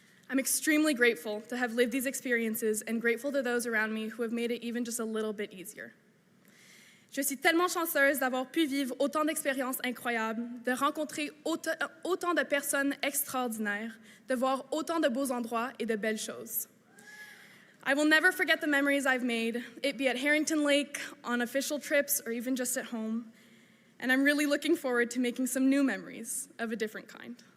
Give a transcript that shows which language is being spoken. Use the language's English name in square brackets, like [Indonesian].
[English] I'm extremely grateful to have lived these experiences and grateful to those around me who have made it even just a little bit easier. [French] Je suis tellement chanceuse d'avoir pu vivre autant d'expériences incroyables, de rencontrer autant de personnes extraordinaires, de voir autant de beaux endroits et de belles choses. [English] I will never forget the memories I've made, it be at Harrington Lake, on official trips, or even just at home. And I'm really looking forward to making some new memories of a different kind.